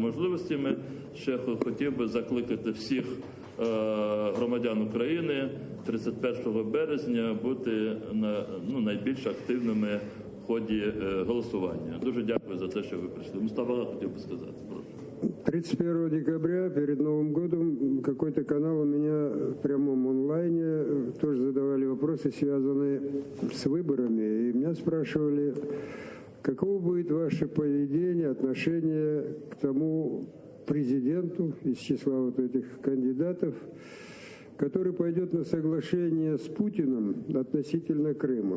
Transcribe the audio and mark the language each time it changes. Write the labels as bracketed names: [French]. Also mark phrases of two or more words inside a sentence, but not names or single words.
[Ukrainian] можливостями, ще хотів би закликати всіх громадян України 31 березня бути найбільш активними в ході голосування. Дуже дякую за те, що ви прийшли. Мустафа хотів би сказати. [Russian] Прошу. 31 декабря, перед Новым годом, какой-то канал у меня в прямом онлайне тоже задавали вопросы, связанные с выборами. И меня спрашивали, каково будет ваше поведение, отношение к тому президенту из числа вот этих кандидатов, который пойдет на соглашение с Путиным относительно Крыма.